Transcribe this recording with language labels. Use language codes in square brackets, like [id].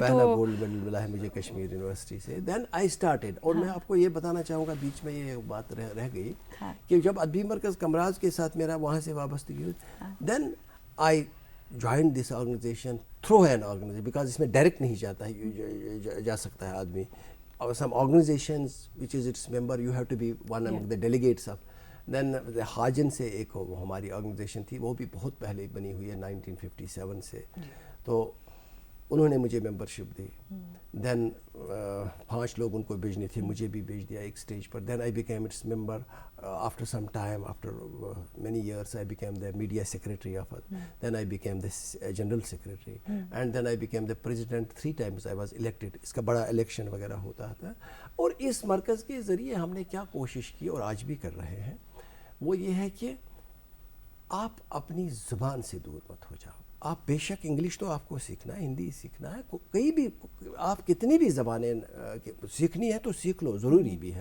[ur] پہلا gold medal ملا ہے مجھے کشمیر یونیورسٹی سے. [en] Then I started. [ur] اور میں آپ کو یہ بتانا چاہوں گا، بیچ میں یہ بات رہ گئی کہ جب ادبی مرکز کامراز کے ساتھ میرا وہاں سے وابستگی ہوئی، [en] then I joined this organization through an organization, because [ur] اس میں ڈائریکٹ نہیں جا سکتا ہے آدمی. [en] Some organizations which is its member, you have to be one among the delegates of. [ur] Then Hajan سے ایک ہماری آرگنائزیشن تھی، وہ بھی بہت پہلے بنی ہوئی ہے 1957 سے. تو انہوں نے مجھے ممبرشپ دی. دین 5 لوگ ان کو بھیجنے تھے، مجھے بھی بھیج دیا ایک stage per. [en] Then I became its member. After some time, after many years, I became the media secretary of it. Then I became the general secretary. And then I became the president. 3 times I was elected. [ur] اس کا بڑا election وغیرہ ہوتا تھا. اور اس مرکز کے ذریعے ہم نے کیا کوشش کی اور آج بھی کر رہے ہیں، وہ یہ ہے کہ آپ اپنی زبان سے دور مت ہو جاؤ. آپ بے شک انگلش تو آپ کو سیکھنا ہے، ہندی سیکھنا ہے، کئی بھی آپ کتنی بھی زبانیں سیکھنی ہے تو سیکھ لو، ضروری بھی ہے.